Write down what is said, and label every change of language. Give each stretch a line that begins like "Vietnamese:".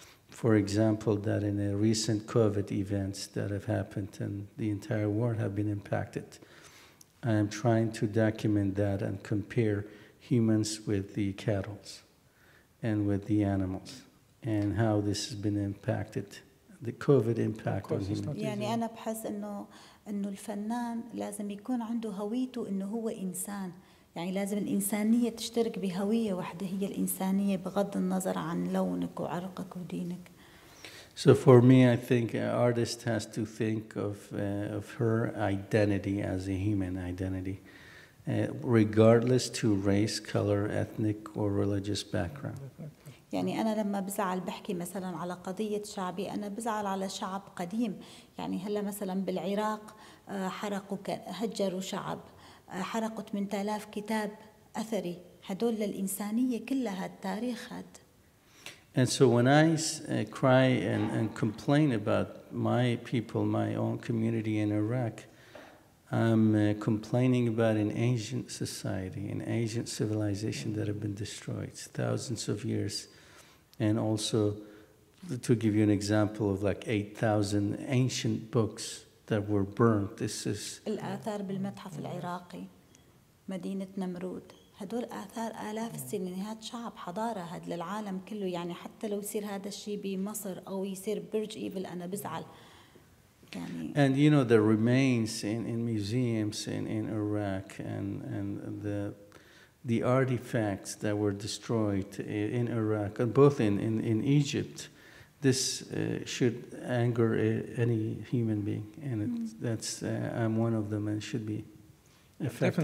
English: For example, that in the recent COVID events that have happened and the entire world have been impacted, I am trying to document that and compare humans with the cattle and with the animals and how this has been impacted, the COVID impact on humans.
Arabic: يعني أنا بحس إنه الفنان لازم يكون عنده هويته إنه هو إنسان. يعني لازم الإنسانية تشترك بهوية واحدة هي الإنسانية بغض النظر عن لونك وعرقك ودينك.
English: So for me, I think an artist has to think of her identity as a human identity, regardless to race, color, ethnic, or religious background.
Arabic: يعني أنا لما بزعل بحكي مثلا على قضية شعبي، أنا بزعل على شعب قديم. يعني هلا مثلا بالعراق حرقوا هجروا شعب، حرقوا 8000 كتاب أثري، هدول للإنسانية كلها التاريخ هاد.
English: And so when I cry and complain about my people, my own community in Iraq, I'm complaining about an ancient society, an ancient civilization that have been destroyed thousands of years. And also, to give you an example of like 8,000 ancient books that were burnt. This is
Arabic: الآثار بالمتحف العراقي، مدينة نمرود، هدول آثار آلاف السنين. هاد شعب حضارة، هاد للعالم كله. يعني حتى لو يصير هذا الشيء بمصر أو يصير برج إيفل أنا بزعل. يعني
English: and you know the remains in museums in Iraq and the artifacts that were destroyed in Iraq and both in Egypt. This should anger any human being, and that's I'm one of them and should be affected.